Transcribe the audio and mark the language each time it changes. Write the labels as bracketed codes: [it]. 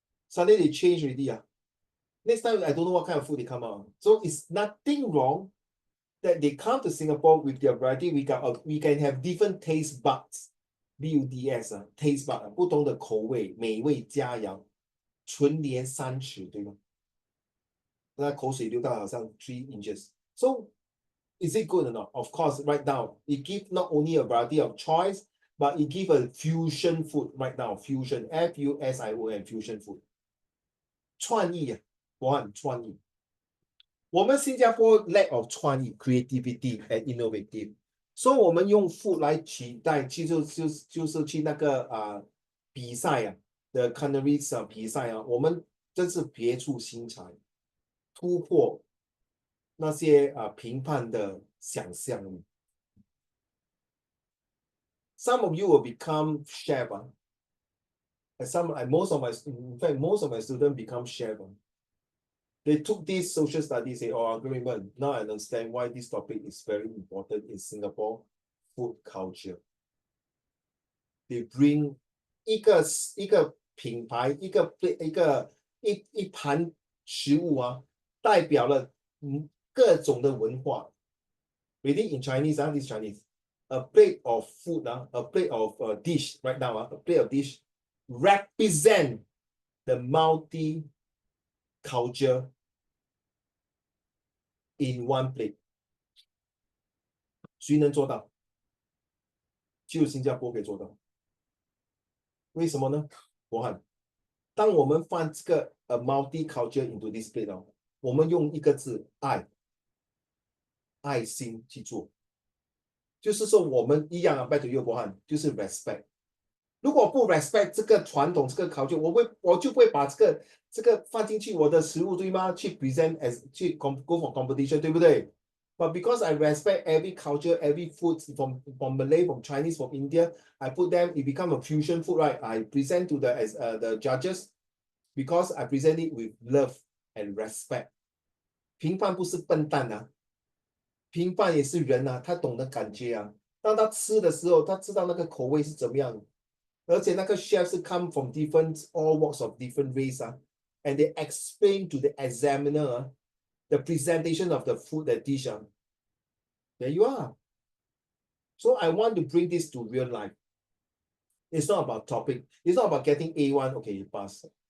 [en] Suddenly they change already. Next time, I don't know what kind of food they come out. So it's nothing wrong that they come to Singapore with their variety. We can have different taste buds, BUDS taste bud [zh] 不同的口味，美味佳肴，纯连三尺，对吗？那口水流到好像 [en] 3 inches. So is it good or not? Of course, right now it gives not only a variety of choice, but it gives a fusion food right now. Fusion, FUSION, fusion food. [zh] 创意我很创意。我们新加坡 [en] lack of [zh] 创意 [en] creativity and innovative， [zh] 所以我们用 food 来取代，就是去那个比赛的 culinary 比赛我们真是别出心裁，突破那些评判的想象力。 [en] Some of you will become chef. Most of my students become chef. They took this social studies, say, oh, agreement. Now I understand why this topic is very important in Singapore food culture. They bring [zh] 一个品牌，一盘食物代表了各种的文化。 [en] Reading in Chinese, this Chinese, a plate of food, a plate of dish right now, a plate of dish represent the multi culture in one plate. [zh] 谁能做到？只有新加坡可以做到。为什么呢？博翰，当我们放这个multi-culture [en] into this plate [zh] 我们用一个字爱，爱心去做，就是说我们一样 [en] back to you [zh] 博翰，就是 respect。如果不 respect 这个传统这个culture，我就不会把这个放进去我的食物，对吗？ [en] 去 present as 去 go for competition， [zh] 对不对？ [en] But because I respect every culture, every food from Malay, from Chinese, from India, I put them, it become a fusion food, right? I present to the judges because I present it with love and respect. [zh] 评判不是笨蛋评判也是人他懂得感觉当他吃的时候，他知道那个口味是怎么样。而且那个 [en] chef 是 come from all walks of different race and they explain to the examiner the presentation of the food, the dish. There you are. So I want to bring this to real life. It's not about topic. It's not about getting A1. Okay, you pass.